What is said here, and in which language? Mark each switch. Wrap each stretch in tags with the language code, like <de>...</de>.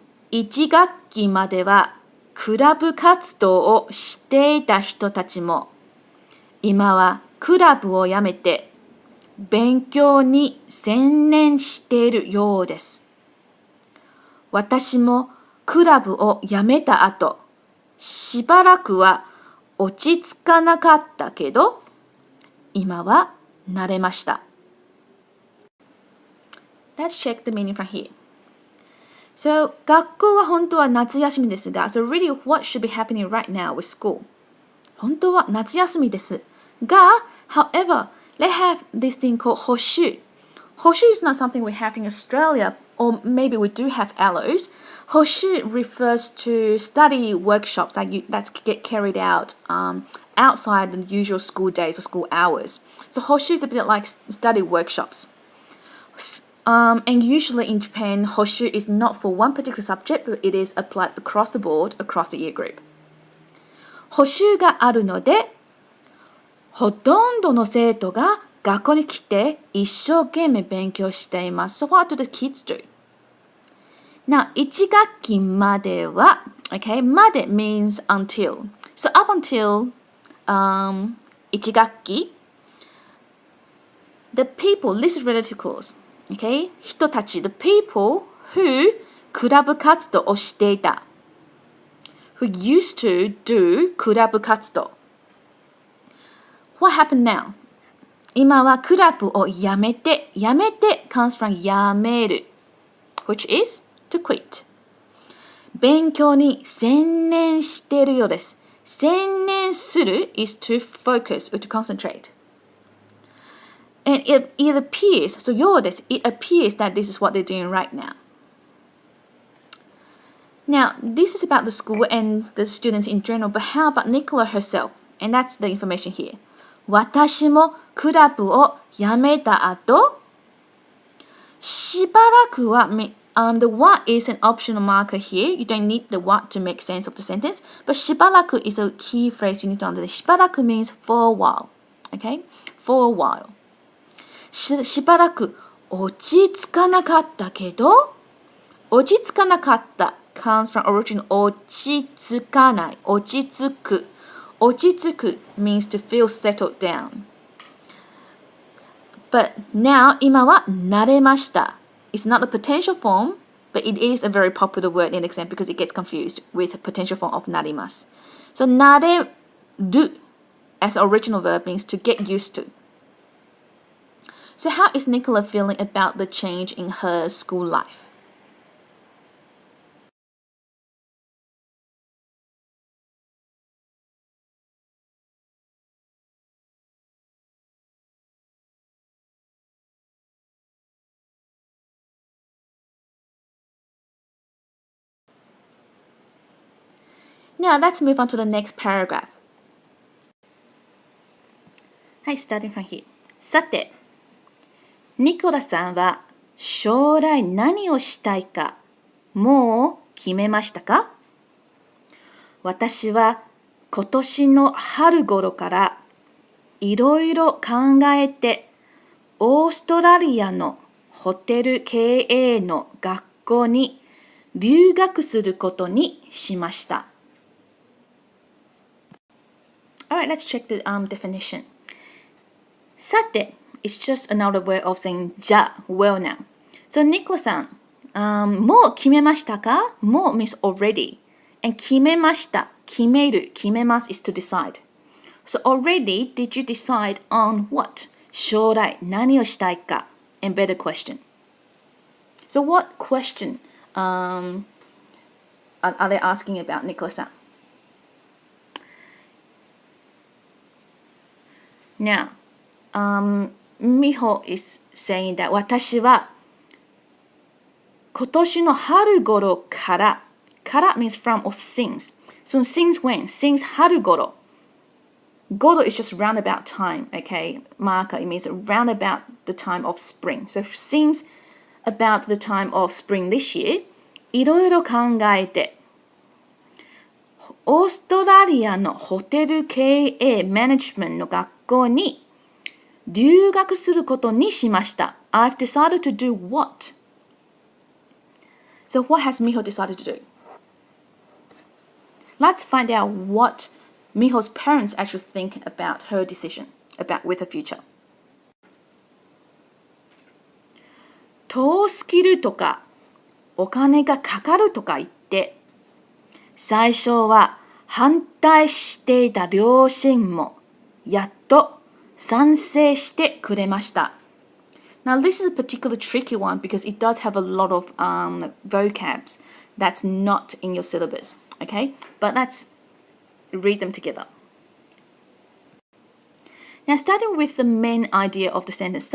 <ja>1学期まではクラブ活動をしていた人たちも、今はクラブを辞めて、勉強に専念しているようです。私もクラブを辞めた後、しばらくは落ち着かなかったけど、今は慣れました。</ja> <en>Let's check the meaning from here. So,</en> <ja>学校は本当は夏休みですが、</ja> <en>so really what should be happening right now with school?</en> <ja>本当は夏休みです。</ja> <en>が、however, they have this thing called 補習. 補習 is not something we have in Australia, or maybe we do have allos. 補習 refers to study workshops that get carried out outside the usual school days or school hours. So 補習 is a bit like study workshops. And usually in Japan, 補習 is not for one particular subject, but it is applied across the board, across the year group.</en> <ja>補習があるので、ほとんどの生徒が学校に来て一生懸命勉強しています。</ja> <en>So what do the kids do? Now,</en> <ja>1学期までは、</ja> <en>okay, まで means until. So up until 1学期, the people, this is relative clause, okay?</en> <ja>人たち,</ja> <en>the people who</en> <ja>クラブ活動をしていた.</ja> <en>Who used to do クラブ活動. What happened now?</en> <ja>今はクラブをやめて</ja> <en>comes from やめる which is to quit.</en> <ja>勉強に専念しているようです。</ja> <en>専念する is to focus or to concentrate. And it appears, so ようです。 It appears that this is what they're doing right now. Now, this is about the school and the students in general, but how about Nicola herself? And that's the information here.</en> <ja>私もクラブを辞めた後、ししばらくは、</ja> <en>the what is an optional marker here. You don't need the what to make sense of the sentence. But しばらく is a key phrase you need to understand. しばらく means for a while. Okay? For a while.</en> <ja>しばらく落ち着かなかったけど、落ち着かなかった comes from original 落ち着かない、落ち着く。</ja> <en>落ち着く means to feel settled down. But now</en> <ja>今は慣れました。</ja> <en>It's not a potential form, but it is a very popular word in exam because it gets confused with the potential form of なります。 So 慣れる as original verb means to get used to. So how is Nicola feeling about the change in her school life? Now let's move on to the next paragraph. はい、starting from here.</en> <ja>さて、ニコラさんは将来何をしたいかもう決めましたか？私は今年の春頃からいろいろ考えてオーストラリアのホテル経営の学校に留学することにしました。</ja> <en>Alright, let's check the definition. さて it's just another way of saying じゃ well now.</en> <ja>So Nicola さん、もう決めましたか？</ja> <en>もう means already.</en> <ja>And 決めました。決める。</ja> <en>決めます is to decide. So already, did you decide on what?</en> <ja>将来何をしたいか</ja> <en>And better question. So what question are they asking about, Nicola さん？Now, Miho is saying that</en> <ja>私は今年の春頃から</ja> <en>means from or since. So since when? Since 春頃.Goro is just roundabout time, okay? Marker, it means round about the time of spring. So since about the time of spring this year,</en> <ja>いろいろ考えてオーストラリアのホテル経営マネジメントの学校に留学することにしました。</ja> <en>I've decided to do what? So what has Miho decided to do? Let's find out what Miho's parents actually think about her decision, about with her future.</en> <ja>遠すぎるとかお金がかかるとか言って最初は反対していた両親もやっと賛成してくれました。</ja> <en>Now this is a particularly tricky one because it does have a lot of vocabs that's not in your syllabus, okay? But let's read them together. Now starting with the main idea of the sentence.</en>